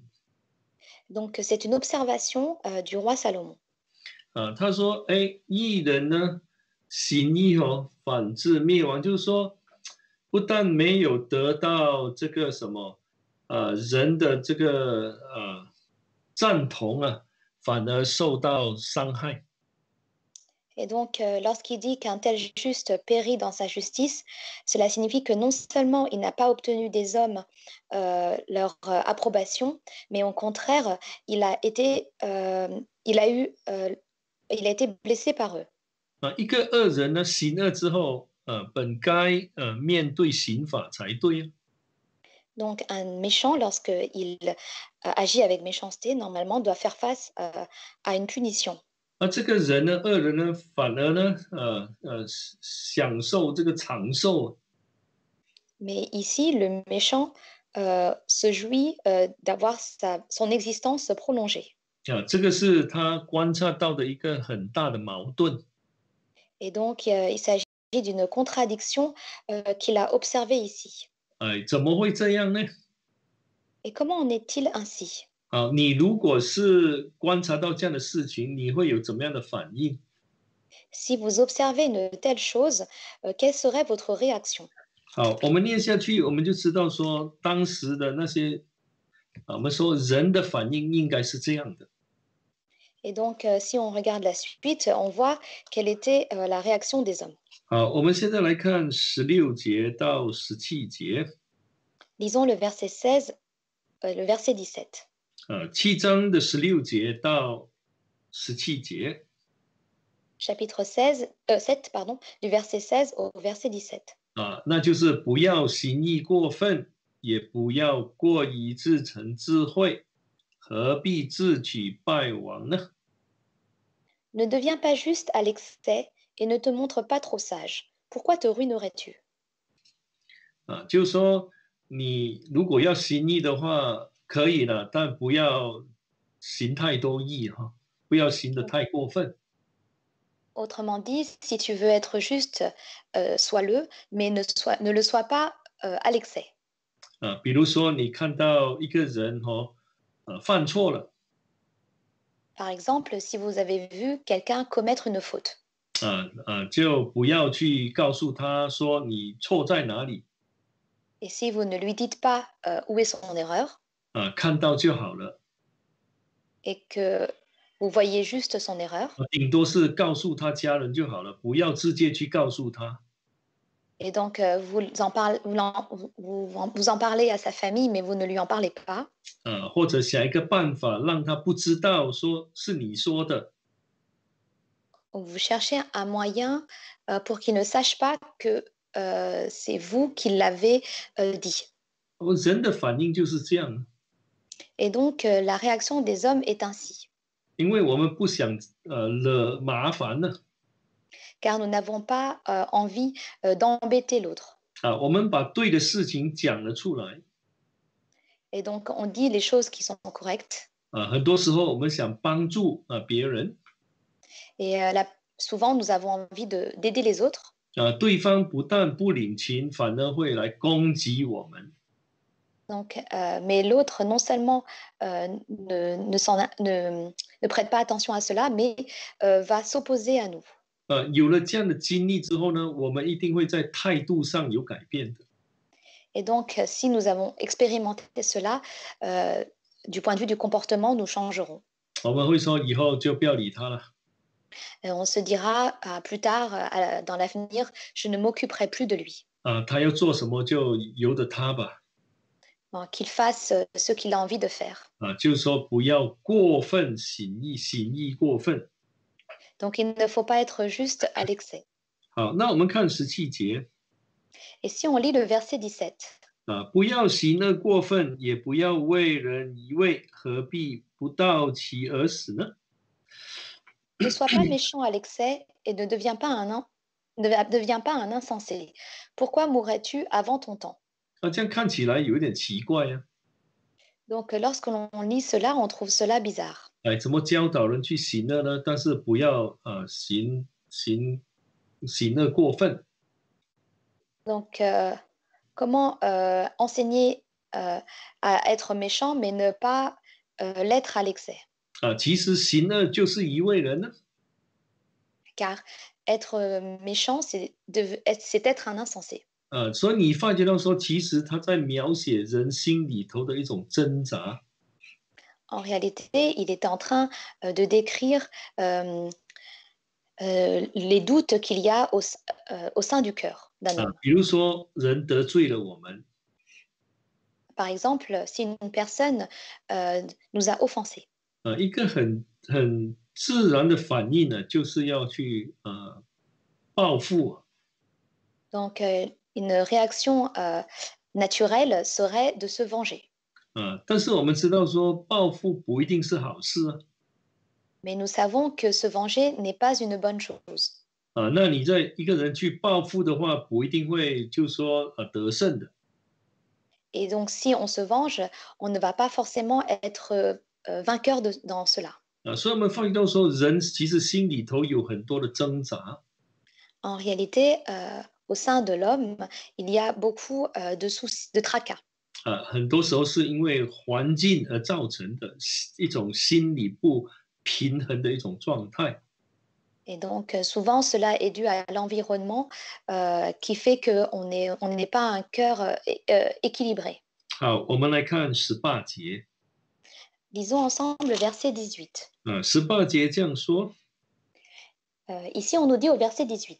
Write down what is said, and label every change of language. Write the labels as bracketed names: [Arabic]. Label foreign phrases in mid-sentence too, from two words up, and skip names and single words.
[French] Donc, c'est une observation du roi Salomon. [Chinese] 他说：“哎，义人呢，行义反致灭亡，就是说，不但没有得到这个什么，人的这个赞同啊，反而受到伤害。” [French] Et donc, lorsqu'il dit qu'un tel juste périt dans sa justice, cela signifie que non seulement il n'a pas obtenu des hommes leur approbation, mais au contraire, il a été blessé par eux. [Chinese] 一个恶人呢，行恶之后，本该面对刑罚才对啊。 [French] Donc, un méchant, lorsqu'il agit avec méchanceté, normalement doit faire face à une punition. [Chinese] 这个人呢，恶人呢，反而呢，享受这个长寿。 [French] Mais ici, le méchant se jouit d'avoir son existence prolongée. [Chinese] 这个是他观察到的一个很大的矛盾。 [French] Et donc, il s'agit d'une contradiction qu'il a observée ici. [Chinese] 怎么会这样呢？ [French] Et comment en est-il ainsi? [Chinese] 你如果是观察到这样的事情，你会有怎么样的反应？ [French] Si vous observez une telle chose, quelle serait votre réaction? [Chinese] 好，我们念下去，我们就知道说，当时的那些，我们说人的反应应该是这样的。 [French] Et donc, si on regarde la suite, on voit quelle était la réaction des hommes. [Chinese] 好，我们现在来看16节到17节。 [French] Lisons le verset 16, le verset 17. [Chinese] 7 章的16节到17节。 [French] Chapitre 7, pardon, du verset 16 au verset 17. [Chinese] 那就是不要行义过分，也不要过于自成智慧，何必自取败亡呢？ [French] Ne deviens pas juste à l'excès et ne te montre pas trop sage. Pourquoi te ruinerais-tu? [Chinese] 就是说，你如果要行义的话，可以了，但不要行太多义哈，不要行得太过分。 [French] Autrement dit, si tu veux être juste, sois-le, mais ne le sois pas à l'excès. [Chinese] 比如说你看到一个人犯错了， [French] Par exemple, si vous avez vu quelqu'un commettre une faute, [Chinese] 就不要去告诉他说你错在哪里， [French] et si vous ne lui dites pas où est son erreur, [Chinese] 看到就好了， [French] et que vous voyez juste son erreur, [Chinese] 顶多是告诉他家人就好了，不要直接去告诉他。 [French] et donc vous en parlez à sa famille, mais vous ne lui en parlez pas, [Chinese] 或者想一个办法让他不知道说是你说的， [French] vous cherchez un moyen pour qu'il ne sache pas que c'est vous qui l'avez dit. [Chinese] 人的反应就是这样， [French] Et donc la réaction des hommes est ainsi, [Chinese] 因为我们不想惹麻烦呢， [French] car nous n'avons pas envie d'embêter l'autre. [Chinese] 我们把对的事情讲了出来， [French] Et donc on dit les choses qui sont correctes. [Chinese] 很多时候我们想帮助别人， [French] Et souvent nous avons envie d'aider les autres. [Chinese] 对方不但不领情，反而会来攻击我们。 [French] Donc, mais l'autre, non seulement ne prête pas attention à cela, mais va s'opposer à nous. [Chinese] 有了这样的经历之后呢，我们一定会在态度上有改变的。 [French] Et donc, si nous avons expérimenté cela, du point de vue du comportement, nous changerons. [Chinese] 我们会说以后就不要理他了 [French] Et on se dira plus tard, dans l'avenir, je ne m'occuperai plus de lui. [Chinese] 他要做什么就由着他吧 [French] Bon, qu'il fasse ce qu'il a envie de faire. [Chinese] 就是说不要过分行义过分。 [French] Donc, il ne faut pas être juste à l'excès. [Chinese] 好，那我们看17节 [French] Et si on lit le verset 17, [Chinese] 不要行恶过分，也不要为人移位，何必不到其而死呢？ [French] ne sois pas méchant à l'excès et ne deviens pas un insensé. Pourquoi mourrais-tu avant ton temps? [Chinese] 这样看起来有一点奇怪呀、 [French] Donc, lorsque l'on lit cela, on trouve cela bizarre. [Chinese] 怎么教导人去行恶呢？但是不要行恶过分 [French] Donc, comment enseigner à être méchant, mais ne pas l'être à l'excès? [Chinese] 其实行恶就是一位人呢。 [French] Car être méchant, c'est être un insensé. [Chinese] 所以你发觉到说，其实他在描写人心里头的一种挣扎 [French] En réalité, il était en train de décrire les doutes qu'il y a au sein du cœur d'un homme. [Chinese] 比如说人得罪了我们 [French] Par exemple, si une personne nous a offensés, [Chinese] 一个很自然的反应呢，就是要去报复 [French] donc une réaction naturelle serait de se venger. [Chinese] 但是我们知道说，报复不一定是好事啊。 [French] Mais nous savons que se venger n'est pas une bonne chose. [Chinese] 那你在一个人去报复的话，不一定会就说得胜的 [French] Et donc, si on se venge, on ne va pas forcément être vainqueur dans cela. [Chinese] 所以我们发觉到说，人其实心里头有很多的挣扎 [French] En réalité, au sein de l'homme, il y a beaucoup de soucis, de tracas. [Chinese] 很多时候是因为环境而造成的一种心理不平衡的一种状态。 [French] Et donc, souvent, cela est dû à l'environnement qui fait qu'on n'est pas un cœur équilibré. [Chinese] 好，我们来看18节 [French] Lisons ensemble le verset 18. [Chinese] 18节这样说 [French] Ici, on nous dit au verset 18.